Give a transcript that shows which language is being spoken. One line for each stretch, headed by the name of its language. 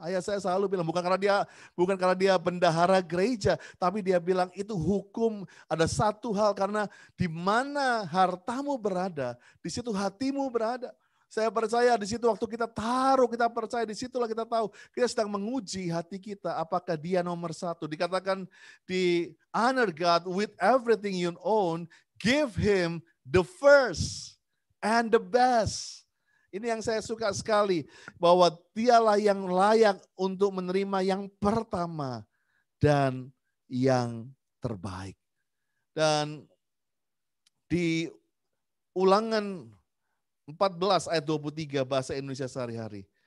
Indonesian: Ayah saya selalu bilang, bukan karena dia bendahara gereja, tapi dia bilang itu hukum. Ada satu hal, karena di mana hartamu berada, di situ hatimu berada. Saya percaya di situ waktu kita taruh, kita percaya di situlah kita tahu. Kita sedang menguji hati kita, apakah dia nomor satu. Dikatakan di
English: honor God with everything you own, give him the first and the best.
Indonesian: Ini yang saya suka sekali, bahwa dialah yang layak untuk menerima yang pertama dan yang terbaik. Dan di Ulangan 14 ayat 23 bahasa Indonesia sehari-hari.